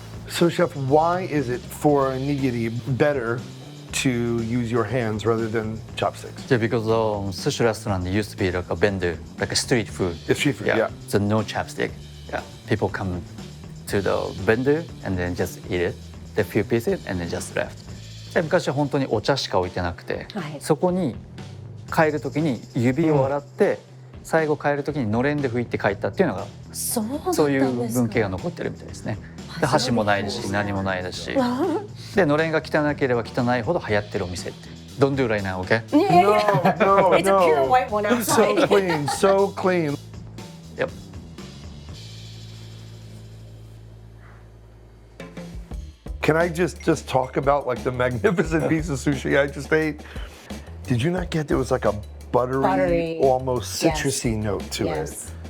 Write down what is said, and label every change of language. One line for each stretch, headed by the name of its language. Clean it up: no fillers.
English: So, Chef, why is it for a nigiri better to use your hands rather than chopsticks? Yeah, because sushi restaurant used to be like a vendor, like a street food. It's street food, yeah. So no chopstick. Yeah, people come to the vendor and then just eat it, the few pieces, and then just left.
Japanese: で昔は本当にお茶しか置いてなくて、そこに帰る時に指を洗って、最後帰る時にのれんで拭いて帰ったっていうのが、そういう文系が残ってるみたいですね。で箸もないし何もないですし、でのれんが汚ければ汚いほど流行ってるお店って。
English: Don't do right now, okay? No, It's a pure white one outside. So clean, so clean. Yep. Can I just talk about like the magnificent piece of sushi I just ate? Did you not get there was like a buttery almost citrusy note to it?